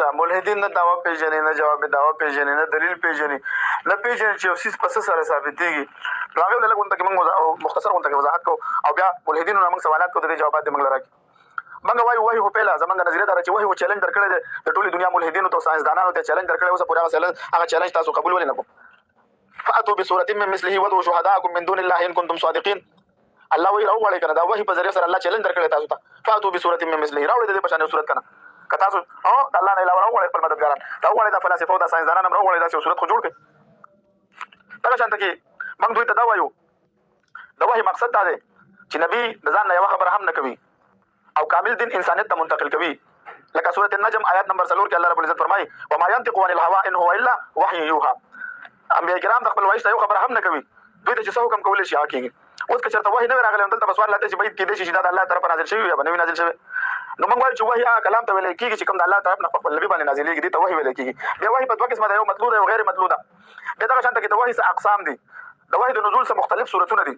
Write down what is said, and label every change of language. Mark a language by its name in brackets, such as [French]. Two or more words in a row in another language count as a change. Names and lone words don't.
[Pashto] ملحدین نه دعوه پېژني، نه جواب دعوه پېژني، نه دلیل پېژني، نه پېژني چې یو څیز په څه سره ثابتېږي. نو هغې لږ غونډه کې موږ مختصر غونډه کې وضاحت کوو او بیا ملحدینو نه موږ سوالات کوو، د دې جوابات دې موږ له راکړي. موږ وایو وحي خو پهله زموږ نظریه دا ده چې وحي خو چیلنج درکړی دی د ټولې دنیا ملحدینو ته او ساینسدانانو ته چیلنج درکړی، اوسه پورې هغه چیلنج تاسو قبول ولې نه کړو؟ [Arabic] فاتوا بصورة من مثله وادعوا شهداءکم من دون الله ان کنتم صادقین. [Pashto] الله وایي راوغواړئ که نه، دا وحي په ذریعه سره الله چیلنج درکړی تاسو ته. [Arabic] فاتوا بصورة من مثله، [Pashto] راوړئ د دې په شان یو صورت که نه. که تاسو د الله نه علاوه راوغواړئ خپل مددګاران، راوغواړئ دا فلاسفه او دا ساینسدانان هم راوغواړئ، داسې یو صورت خو جوړ کړئ. دغه شانته کې موږ دوی ته دا وایو د وحي مقصد دا دی چې نبي د ځان نه یوه خبره هم نه کوي او کامل دین انسانیت ته منتقل کوي. لکه سورة النجم آیات نمبر 4 کې الله رب العزت فرمایي [Arabic] وما ينطق عن الهوى ان هو الا وحي یوحى. [Pashto] انبیاء کرام د خپل وحي ته یو خبره هم نه کوي، دوی ته چې څه حکم کولی شي هغه کېږي. اوس که چېرته وحي نه وي راغلی نو دلته به سوال لا دی چې باید کېدای شي چې دا د الله طرفه نازل شوي یا به نه وي نازل شوی. نو موږ وایو چې وحي هغه کلام ته ویلی کېږي چې کوم د الله طرف نه په خپل نبي باندې نازلېږي، دې ته وحي ویلی کېږي. بیا وحي په دوه قسمه ده، یو مطلوع ده یو غیر مطلوع ده. بیا دغه شانته کې د وحي څه اقسام دي، د وحي د نزول څه مختلف صورتونه دي.